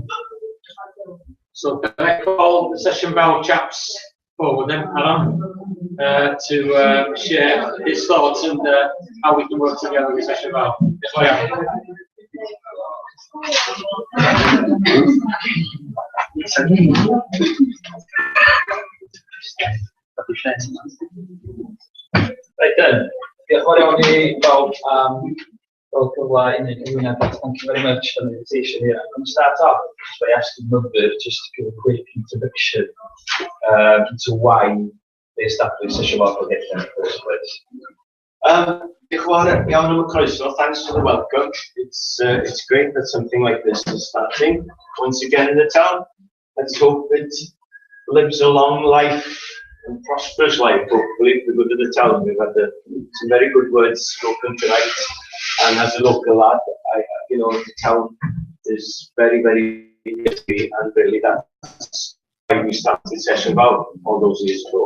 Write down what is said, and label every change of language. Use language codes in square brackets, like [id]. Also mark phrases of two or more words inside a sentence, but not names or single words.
[en] So can I call the session bound chaps forward then, Aron, to share his thoughts and how we can work together with session bound. Right then. [cy] Diolch yn fawr iawn I bawb fel cyfle I wneud cyflwyniad. [en] Thank you very much for the invitation here. I'm going to start off just by asking Mother just to give a quick introduction into why they established Sesiwn Auto-enrolement in the first place. [cy] Diolch yn fawr iawn am y croeso. [en] Thanks for the welcome. It's great that something like this is starting once again in the town. Let's hope it lives a long life and prosperous life, hopefully, for the good of the town. We've had some very good words spoken tonight, and as a local lad, the town is very, very busy, and really that's why we started Sesiwn all those years ago.